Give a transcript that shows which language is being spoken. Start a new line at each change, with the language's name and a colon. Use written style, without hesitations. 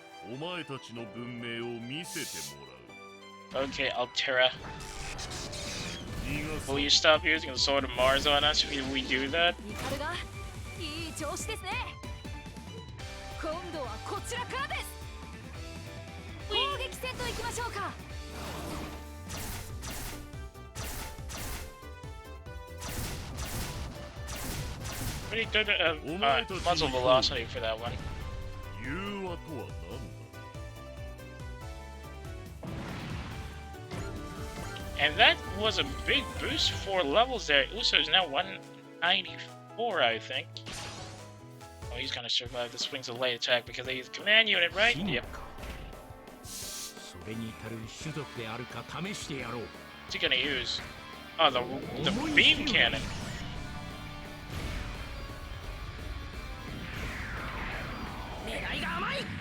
Japanese: お前たちの文明を見せてもらう。
English: Okay, Altera.
Japanese: 逃がす
English: Will you stop using the Sword of Mars on us if we do that?
Japanese: ミカルがいい調子ですね。今度はこちらからです。攻撃戦といきましょうか。
English: Pretty good muzzle velocity for that one.
Japanese: 融和とは何だ。
English: And that was a big boost for levels there. Uso is now 194, I think. Oh, he's gonna survive the swings of light attack because he's command unit, right?
Japanese: 真
English: Yep.
Japanese: かそれに至る種族であるか試してやろう
English: What's he gonna use? Oh, the beam cannon.
Japanese: 狙いが甘い。